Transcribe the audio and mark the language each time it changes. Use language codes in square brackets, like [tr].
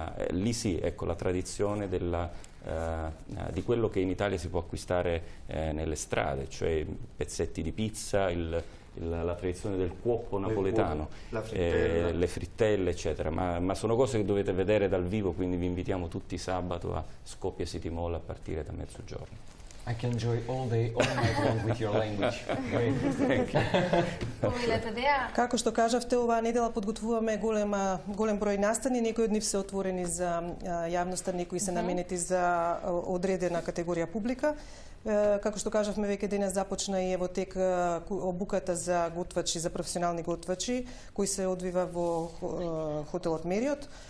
[it] lì sì, ecco, la tradizione di quello che in Italia si può acquistare nelle strade, cioè pezzetti di pizza, la tradizione del cuoppo napoletano, le frittelle, eccetera, ma sono cose che dovete vedere dal vivo, quindi vi invitiamo tutti sabato a Skopje City Mall a partire da mezzogiorno. [en] I can enjoy all day, all night long with your language. Thank you. [mk] Како што кажавте, оваа недела подготвуваме голем број настани, некои од нив се отворени за јавноста, некои се наменети за одредена категорија публика. Како што кажавме, веќе денес започна и ево тек обуката за готвачи, за професионални готвачи, кој се одвива во хотелот Марриott.